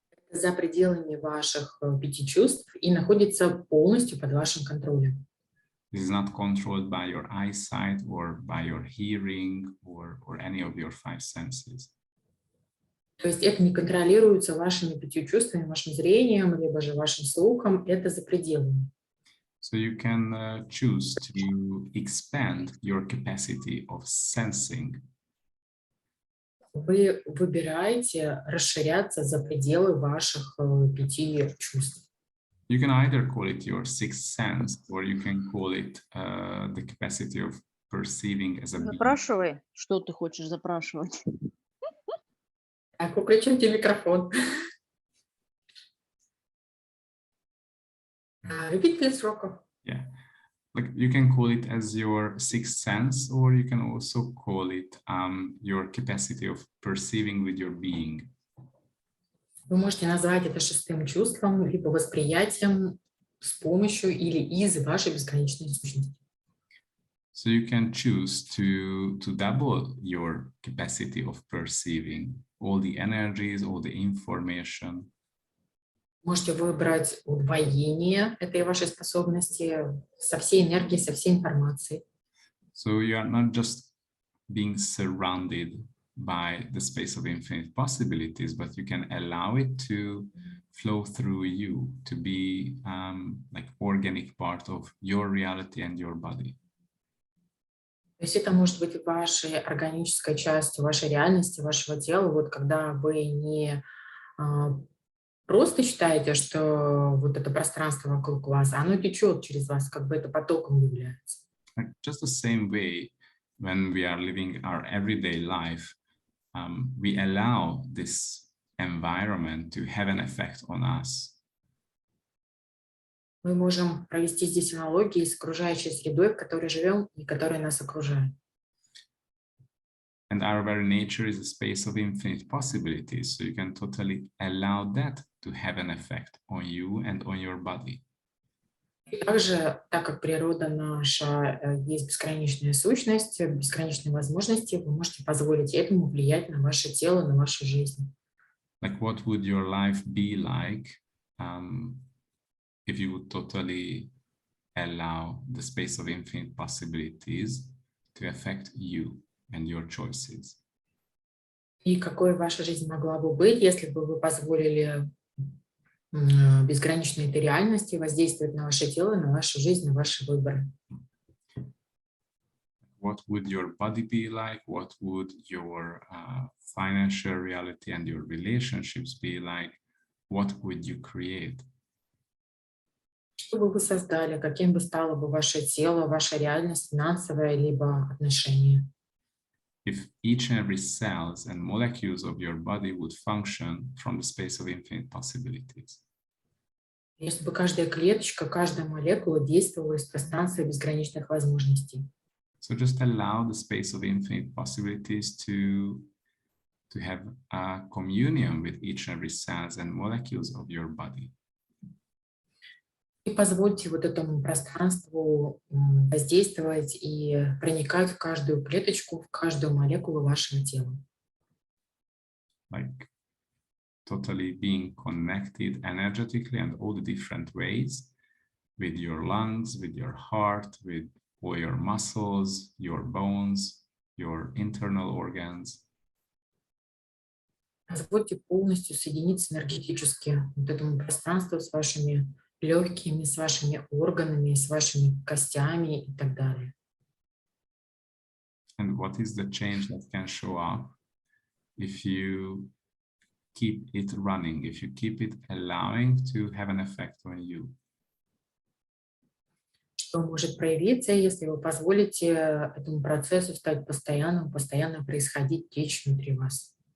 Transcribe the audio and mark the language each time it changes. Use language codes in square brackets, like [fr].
[ru] За пределами ваших 5 чувств и находится полностью под вашим контролем. [en] This is not controlled by your eyesight or by your hearing or any of your five senses. [ru] То есть это не контролируется вашими 5 чувствами, вашим зрением, либо же вашим слухом, это за пределами. [en] So you can choose to expand your capacity of sensing. [ru] Вы выбираете расширяться за пределы ваших 5 чувств. [en] You can either call it your sixth sense, or you can call it the capacity of perceiving as a being. [ru] Запрашивай, что ты хочешь запрашивать. Так, выключайте микрофон. [en] Repeat please, Rocco. Yeah, like you can call it as your sixth sense, or you can also call it your capacity of perceiving with your being. [ru] Вы можете назвать это 6-м чувством, либо восприятием с помощью или из вашей бесконечной сущности. [en] So you can choose to double your capacity of perceiving all the energies, all the information. [ru] Можете выбрать удвоение этой вашей способности со всей энергией, со всей информацией. [en] So you are not just being surrounded by the space of infinite possibilities, but you can allow it to flow through you, to be like organic part of your reality and your body. [ru] То есть это может быть вашей органической частью, вашей реальности, вашего тела. Вот когда вы не просто считаете, что вот это пространство вокруг вас, оно течет через вас, как бы это потоком является. [en] Like just the same way, when we are living our everyday life, we allow this environment to have an effect on us. [ru] Мы можем провести здесь аналогии с окружающей средой, в которой живем и которая нас окружает. [en] And our very nature is a space of infinite possibilities, so you can totally allow that to have an effect on you and on your body. [ru] И также, так как природа наша есть бесконечная сущность, бесконечные возможности, вы можете позволить этому влиять на ваше тело, на вашу жизнь. [en] Like what would your life be like if you would totally allow the space of infinite possibilities to affect you and your choices? [ru] И какой ваша жизнь могла бы быть, если бы вы позволили безграничной этой реальности воздействовать на ваше тело, на вашу жизнь, на ваши выборы? [en] What would your body be like? What would your financial reality and your relationships be like? What would you create? [ru] Что бы вы создали, каким бы стало бы ваше тело, ваша реальность, финансовая, либо отношения? [en] If each and every cells and molecules of your body would function from the space of infinite possibilities. [ru] Если бы каждая клеточка, каждая молекула действовала из пространства безграничных возможностей. [en] So just allow the space of infinite possibilities to have a communion with each and every cells and molecules of your body. [ru] И позвольте вот этому пространству воздействовать и проникать в каждую клеточку, в каждую молекулу вашего тела. [en] Like totally being connected energetically and all the different ways with your lungs, with your heart, with all your muscles, your bones, your internal organs. [ru] Позвольте полностью соединиться энергетически вот этому пространству с вашими легкими, с вашими органами, с вашими костями и так далее. [en] And what is the change that can show up if you keep it running, if you keep it allowing to have an effect on you? [ru] Что может проявиться, если вы позволите этому процессу стать постоянным, постоянно происходить, течь внутри вас?